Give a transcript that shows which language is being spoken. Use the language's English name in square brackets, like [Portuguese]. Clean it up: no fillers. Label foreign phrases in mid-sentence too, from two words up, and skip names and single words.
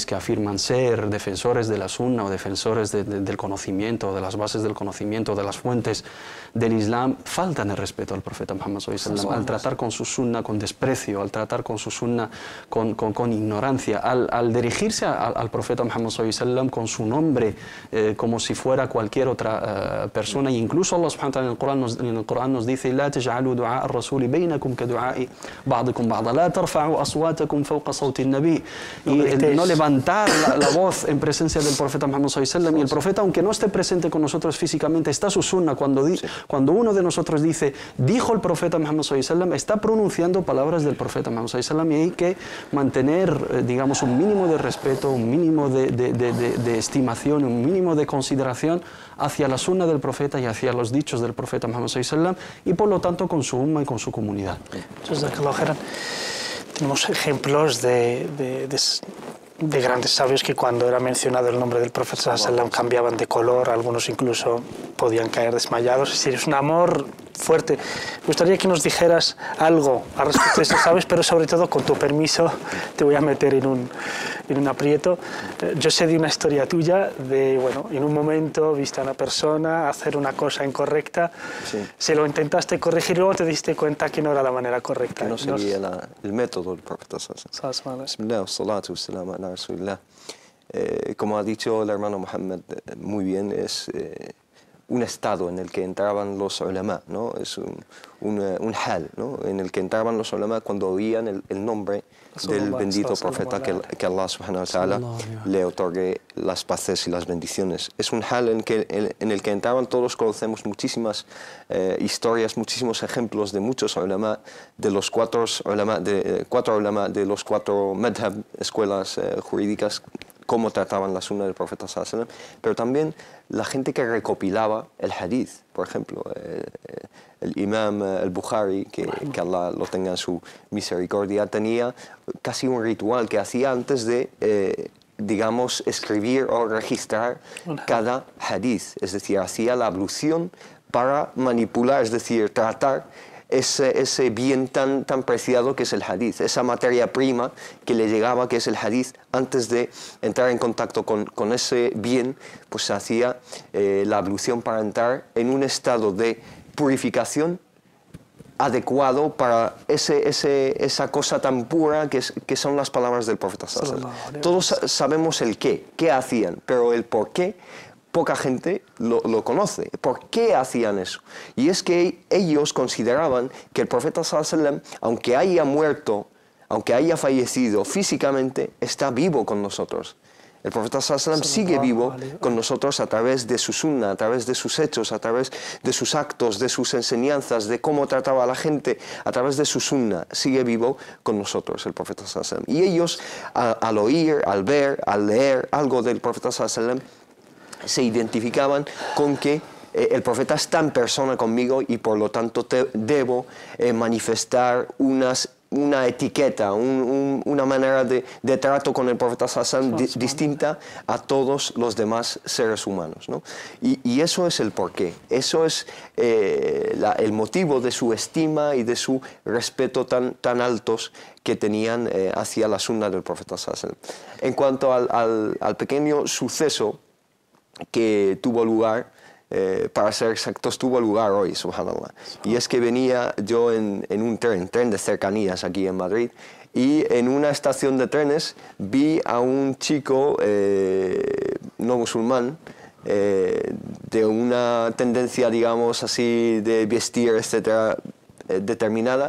[Spanish] que afirman ser defensores de la sunna o defensores del conocimiento, de las bases del conocimiento, de las fuentes del Islam, faltan el respeto al profeta Muhammad [Arabic] صلى الله عليه وسلم, [Spanish] al tratar con su sunna con desprecio, al tratar con su sunna con ignorancia, al dirigirse al profeta Muhammad [Arabic] صلى الله عليه وسلم [Spanish] con su nombre como si fuera cualquier otra persona. E incluso Allah [Arabic] سبحانه وتعالى [Spanish] en el Corán nos dice: [Arabic] "لا تجعلوا دعاء الرسول بينكم كدعاء بعضكم بعضا، لا ترفعوا أصواتكم فوق صوت النبي", [Spanish] y no levantar la voz en presencia del profeta Muhammad [Arabic] صلى الله عليه وسلم. [Spanish] Y el profeta, aunque no esté presente con nosotros físicamente, está su sunna. Cuando uno de nosotros dice dijo el profeta Muhammad [Arabic] صلى الله عليه وسلم, [Spanish] está pronunciando palabras del profeta Muhammad [Arabic] صلى الله عليه وسلم, [Spanish] y hay que mantener digamos un mínimo de respeto, un mínimo de estimación, un mínimo de consideración hacia la sunna del profeta y hacia los dichos del profeta Muhammad [Arabic] صلى الله عليه وسلم, [Spanish] y por lo tanto con su umma y con su comunidad. Tenemos ejemplos de grandes sabios que cuando era mencionado el nombre del profeta [Arabic] صلى الله عليه وسلم [Spanish] cambiaban de color, algunos incluso podían caer desmayados. Es decir, es un amor fuerte. Me gustaría que nos dijeras algo al respecto de estos sabios, pero sobre todo, con tu permiso, te voy a meter en un aprieto. Yo sé de una historia tuya de, bueno, en un momento viste a una persona hacer una cosa incorrecta, sí, se lo intentaste corregir y luego te diste cuenta que no era la manera correcta. Que no sería el método del profeta [Arabic] صلى الله عليه وسلم. [Spanish] Como ha dicho el hermano Mohammed muy bien, es un estado en el que entraban los ulama, ¿no? Es un hal, ¿no? En el que entraban los ulama cuando oían el nombre del bendito profeta, que Allah [Arabic] سبحانه وتعالى [Spanish] le otorgue las paces y las bendiciones. Es un hal en el que entraban. Todos conocemos muchísimas historias, muchísimos ejemplos de muchos ulama, de los cuatro ulama de los 4 madhab, escuelas jurídicas, cómo trataban la sunna del profeta [Arabic] صلى الله عليه وسلم, [Spanish] pero también la gente que recopilaba el hadith. Por ejemplo, el imam al-Bukhari, que Allah lo tenga en su misericordia, tenía casi un ritual que hacía antes de, digamos, escribir o registrar cada hadith. Es decir, hacía la ablución para manipular, es decir, tratar ese bien tan preciado que es el hadith, esa materia prima que le llegaba, que es el hadith. Antes de entrar en contacto con ese bien, pues se hacía la ablución para entrar en un estado de purificación adecuado para esa cosa tan pura que son las palabras del profeta [Arabic] صلى الله عليه وسلم. [Spanish] Todos sabemos el qué hacían, pero el por qué poca gente lo conoce. ¿Por qué hacían eso? Y es que ellos consideraban que el profeta [Arabic] صلى الله عليه وسلم, [Spanish] aunque haya muerto, aunque haya fallecido físicamente, está vivo con nosotros. El profeta [Arabic] صلى الله عليه وسلم [Spanish] sigue vivo con nosotros a través de su sunna, a través de sus hechos, a través de sus actos, de sus enseñanzas, de cómo trataba a la gente, a través de su sunna. Sigue vivo con nosotros el profeta [Arabic] صلى الله عليه وسلم. [Spanish] Y ellos, al oír, al ver, al leer algo del profeta [Arabic] صلى الله عليه وسلم, [Spanish] se identificaban con que el profeta está en persona conmigo y por lo tanto debo manifestar unas una etiqueta, una manera de trato con el profeta [Arabic] صلى الله عليه وسلم [Spanish] distinta a todos los demás seres humanos, ¿no? Y eso es el porqué, eso es el motivo de su estima y de su respeto tan altos que tenían hacia la sunna del profeta [Arabic] صلى الله عليه وسلم. [Spanish] En cuanto al pequeño suceso que tuvo lugar, para ser exactos, tuvo lugar hoy, subhanallah. Y es que venía yo en un tren de cercanías aquí en Madrid, y en una estación de trenes vi a un chico no musulmán, de una tendencia, digamos así, de vestir, etcétera, determinada.